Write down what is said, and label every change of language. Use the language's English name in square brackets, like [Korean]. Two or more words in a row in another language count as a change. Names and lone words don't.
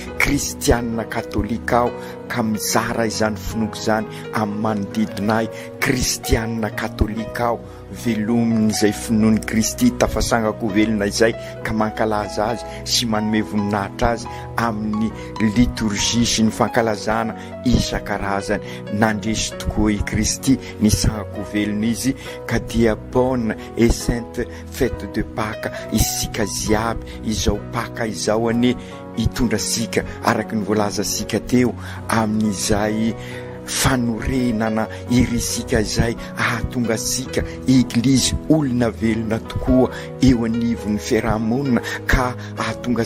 [Malagasy] kristianina katolika aho ka mizara izany finoko izany amin'ny manodidinay kristianina katolika aho, velomin'izay finoany Kristy tafasangako velona izay ka mankalaza azy sy manome voninahitra azy amin'ny liturgie sy ny fankalazana isan-karazany. Nandresy tokoa i Kristy ny sangako velona izy ka dia [French] bonne et sainte fête de Pâques [Malagasy] isika ziaby izao Pâques izao ane hitondra sika araky ny voalaza sika teo amin'izay fanorenana irisika izay ahatonga sika eglizy olona velona tokoa eo anivon'ny fiarahamonina ka ahatonga